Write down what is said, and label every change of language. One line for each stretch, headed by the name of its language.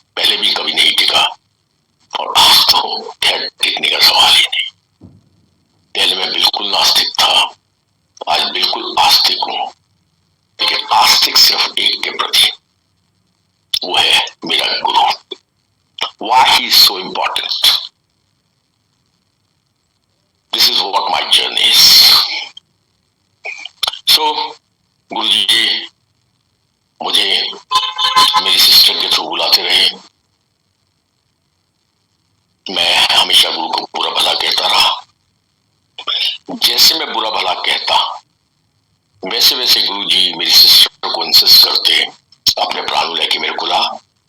Hindi: पहले भी कभी नहीं टिका और आज तो खैर टिकने का सवाल ही नहीं। पहले मैं बिल्कुल नास्तिक था, आज बिल्कुल आस्तिक हूं, लेकिन आस्तिक सिर्फ एक के प्रति, वो है मेरा गुरु।
English: Why he is so important? This is what my journey is.
Hindi: So, गुरुजी मुझे मेरी सिस्टर के थ्रू बुलाते रहे। मैं हमेशा गुरु को बुरा भला कहता रहा। जैसे मैं बुरा भला कहता, वैसे वैसे गुरुजी मेरी सिस्टर को इंसिस्ट करते, अपने प्राण लेके मेरे को ला।